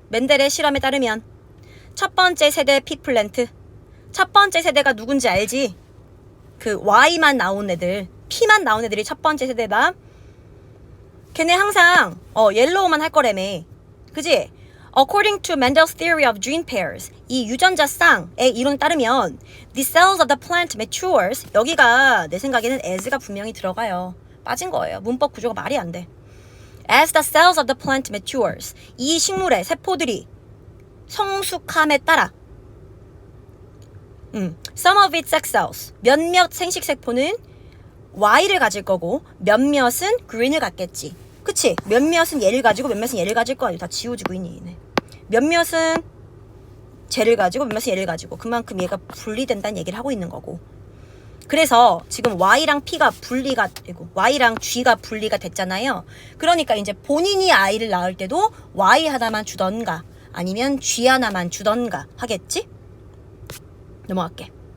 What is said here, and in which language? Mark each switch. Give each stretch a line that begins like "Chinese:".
Korean: 멘델의 실험에 따르면 첫 번째 세대 픽플랜트. 첫 번째 세대가 누군지 알지? 그 Y만 나온 애들, P만 나온 애들이 첫 번째 세대다. 걔네 항상 옐로우만 할 거라며. 그지?
English: According to Mendel's theory of gene pairs,
Korean: 이 유전자쌍의 이론에 따르면
English: the cells of the plant matures.
Korean: 여기가 내 생각에는 as가 분명히 들어가요. 빠진 거예요. 문법 구조가 말이 안 돼.
English: As the cells of the plant matures,
Korean: 이 식물의 세포들이 성숙함에 따라
English: some of its sex cells,
Korean: 몇몇 생식세포는 Y를 가질 거고 몇몇은 green을 갖겠지. 그치? 몇몇은 얘를 가지고 몇몇은 얘를 가질 거 아니야. 다 지워지고 있니 얘네. 몇몇은 쟤를 가지고 몇몇은 얘를 가지고 그만큼 얘가 분리된다는 얘기를 하고 있는 거고. 그래서 지금 Y랑 P가 분리가 되고 Y랑 G가 분리가 됐잖아요. 그러니까 이제 본인이 아이를 낳을 때도 Y 하나만 주던가 아니면 G 하나만 주던가 하겠지? 넘어갈게.